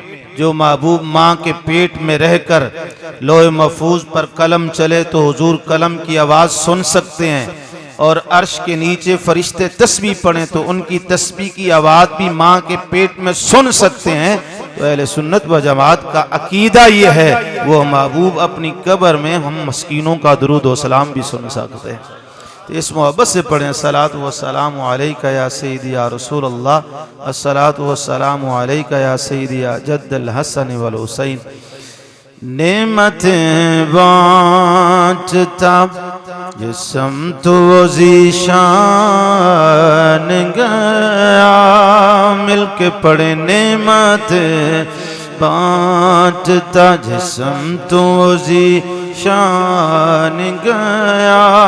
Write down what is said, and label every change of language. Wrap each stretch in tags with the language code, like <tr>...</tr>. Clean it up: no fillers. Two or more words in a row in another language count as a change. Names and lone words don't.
<hi>जो महबूब माँ के पेट में रहकर लोहे महफूज पर कलम चले तो हुजूर कलम की आवाज़ सुन सकते हैं, और अर्श के नीचे फरिश्ते तस्बीह पढ़ें तो उनकी तस्बीह की आवाज़ भी माँ के पेट में सुन सकते हैं। तो अहले सुन्नत व जमात का अकीदा ये है, वो महबूब अपनी कब्र में हम मस्कीनों का दुरूद व सलाम भी सुन सकते हैं। तो इस मोहब्बत से पढ़ें,</hi> <ar>الصلاة والسلام عليك يا سيدي يا رسول الله، الصلاة والسلام عليك يا سيدي يا جد الحسن والحسين.</ar> <hi>नेमतें बाँटता जिस्म तो ज़ीशान गया, मिलके पढ़े नेमतें बाँटता जिस्म तो ज़ीशान गया,</hi>